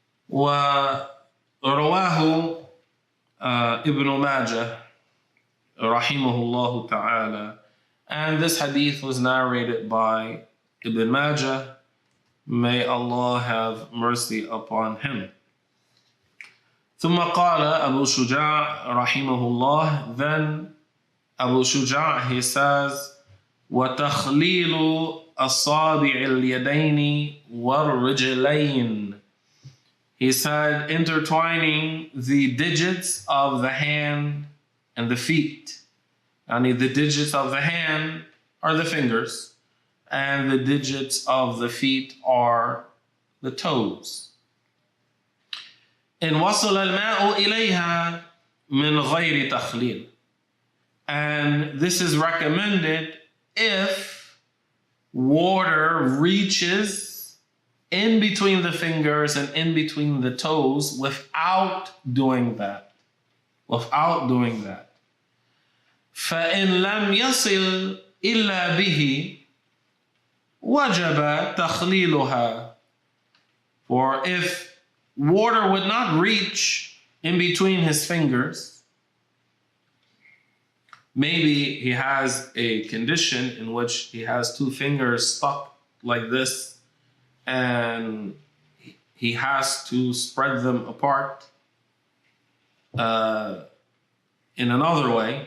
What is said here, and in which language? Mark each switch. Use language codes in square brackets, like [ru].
[ar] ورواه [en] Ibn Majah rahimahullah ta'ala, and this hadith was narrated by Ibn Majah, may Allah have mercy upon him. [ar] ثم قال أبو شجاع رحمه الله, [en] then Abu Shuja, he says, [ar] وتخليل أصابع اليدين والرجلين. [en] He said, intertwining the digits of the hand and the feet. And the digits of the hand are the fingers, and the digits of the feet are the toes. [ar] إن وصل الماء إليها من غير تخليل. [en] And this is recommended if water reaches in between the fingers and in between the toes without doing that. Without doing that. [ar] فإن لم يصل إلا به وجب تخليلها. [en] For if water would not reach in between his fingers, maybe he has a condition in which he has two fingers stuck like this and he has to spread them apart in another way.